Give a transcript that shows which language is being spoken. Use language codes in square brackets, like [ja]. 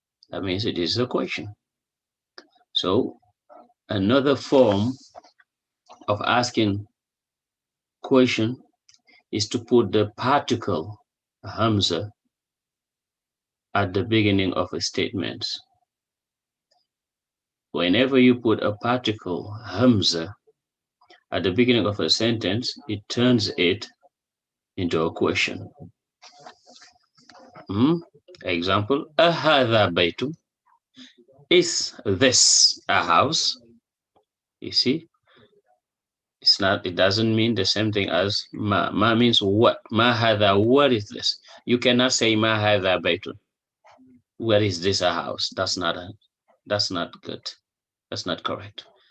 [en] That means it is a question. So another form of asking question is to put the particle Hamza at the beginning of a statement. Whenever you put a particle Hamza at the beginning of a sentence, it turns it into a question. Example, [ar] أهذا بيت? [en] Is this a house? You see, it's not, it doesn't mean the same thing as ma. Ma means what? Ma hadha, what is this? You cannot say ma hadha baytun. Where is this a house? That's not good. That's not correct.